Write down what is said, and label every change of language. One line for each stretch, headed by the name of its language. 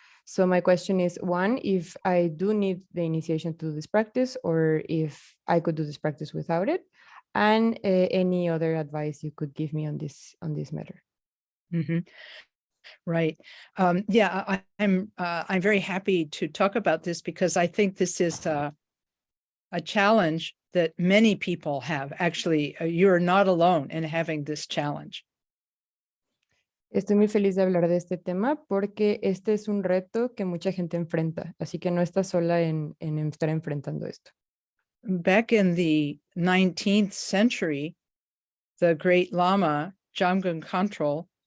English: So my question is, one, if I do need the initiation to do this practice, or if I could do this practice without it, and any other advice you could give me on this matter. Mm-hmm. Right. I'm very happy to talk about this because I think this is a challenge that many people have. Actually, you're not alone in having this challenge.
Spanish: Estoy muy feliz de hablar de este tema porque este es un reto que mucha gente enfrenta, así que no estás sola en estar enfrentando esto.
English: Back in the 19th century, the great Lama, Jamgon Khantrul,